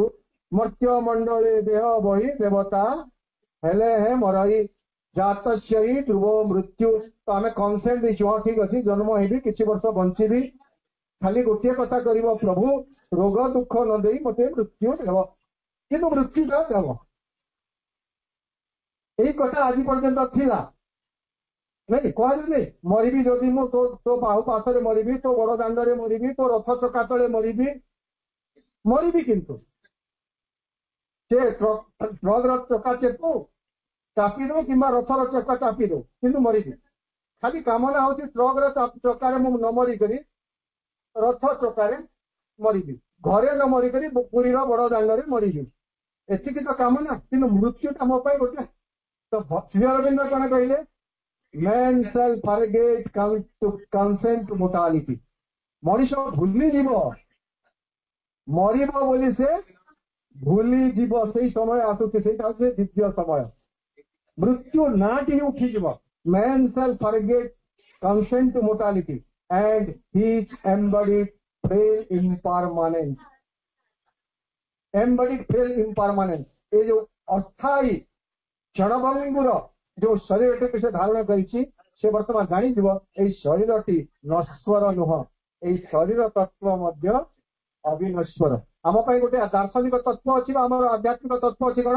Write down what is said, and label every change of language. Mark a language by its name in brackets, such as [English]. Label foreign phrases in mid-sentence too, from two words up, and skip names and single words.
[Odia] ମର୍ତ୍ୟ ମଣ୍ଡଳେ ଦେହ ବହି ଦେବତା ହେଲେ ହେ ମରଇ [Sanskrit] जातस्य हि ध्रुवो मृत्युः। [Odia] ତ ଆମେ କନସେଣ୍ଟ ଦେଇଛୁ, ହଁ ଠିକ ଅଛି ଜନ୍ମ ହେବି, କିଛି ବର୍ଷ ବଞ୍ଚିବି, ଖାଲି ଗୋଟିଏ କଥା କରିବ ପ୍ରଭୁ, ରୋଗ ଦୁଃଖ ନ ଦେଇ ମତେ ମୃତ୍ୟୁ ଦେବ, କିନ୍ତୁ ମୃତ୍ୟୁଟା ଦେବ। এই কথা ଆଜି ପର୍ଯ୍ୟନ୍ତ ଥିଲା ନାଇଁ, କୁହାଯାଉନି ମରିବି ଯଦି ମୁଁ ତୋ ବାହୁ ପାଶରେ ମରିବି, ତୋ ବଡ ଦାଣ୍ଡରେ ମରିବି, ତୋ ରଥ ଚକା ତଳେ ମରିବି, ମରିବି। କିନ୍ତୁ ସେ ଟ୍ରକର ଚକା ଚେପୁ ଚାପି ଦଉ କିମ୍ବା ରଥର ଚକା ଚାପି ଦଉ, କିନ୍ତୁ ମରିବି। ଖାଲି କାମନା ହଉଛି ଟ୍ରକର ଚକାରେ ମୁଁ ନ ମରିକରି ରଥ ଚକାରେ ମରିବି, ଘରେ ନ ମରିକରି ପୁରୀର ବଡ ଦାଣ୍ଡରେ ମରିବି, ଏତିକି ତ କାମନା। କିନ୍ତୁ ମୃତ୍ୟୁଟା ମୋ ପାଇଁ ଗୋଟେ। ତ ଶ୍ରୀ ଅରବିନ୍ଦ କଣ କହିଲେ? [English] Men shall forget consent to mortality. [Odia] ମଣିଷ ଭୁଲିଯିବ, ମରିବ ବୋଲି ସେ ଭୁଲିଯିବ। ସେଇ ସମୟ ଆସୁଛି, ସେଇଟା ହଉଛି ଦିବ୍ୟ ସମୟ। ମୃତ୍ୟୁ ନାଁଟି ହିଁ ଉଠିଯିବ। [English] Man shall forget consent to mortality and his embodied frail impermanence. Embodied frail impermanence, [Odia] ଏ ଯୋଉ ଅସ୍ଥାୟୀ କ୍ଷଣଭଙ୍ଗୁର ଯୋଉ ଶରୀରଟିକୁ ସେ ଧାରଣ କରିଛି, ସେ ବର୍ତ୍ତମାନ ଜାଣିଯିବ ଏଇ ଶରୀରଟି ନଶ୍ୱର ନୁହଁ, ଏଇ ଶରୀର ତତ୍ଵ ମଧ୍ୟ ଅବିନଶ୍ୱର। ଆମ ପାଇଁ ଗୋଟେ ଦାର୍ଶନିକ ତତ୍ଵ ଅଛି ବା ଆମର ଆଧ୍ୟାତ୍ମିକ ତତ୍ଵ ଅଛି କଣ?